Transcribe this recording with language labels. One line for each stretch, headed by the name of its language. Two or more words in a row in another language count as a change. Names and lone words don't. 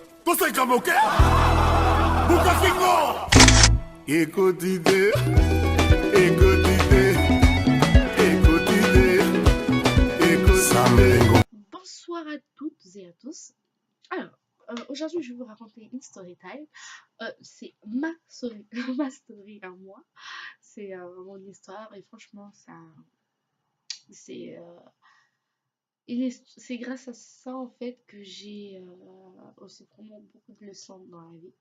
Portuguese: Você como o quê? Nunca ficou!
French: Écoutez, écoutez, écoutez, écoutez. Bonsoir à toutes et à tous. Alors, aujourd'hui, je vais vous raconter une
English: story time.
French: C'est ma story, ma story à moi. C'est mon histoire et franchement, ça, c'est c'est grâce à ça en fait que j'ai aussi vraiment beaucoup de leçons dans la vie.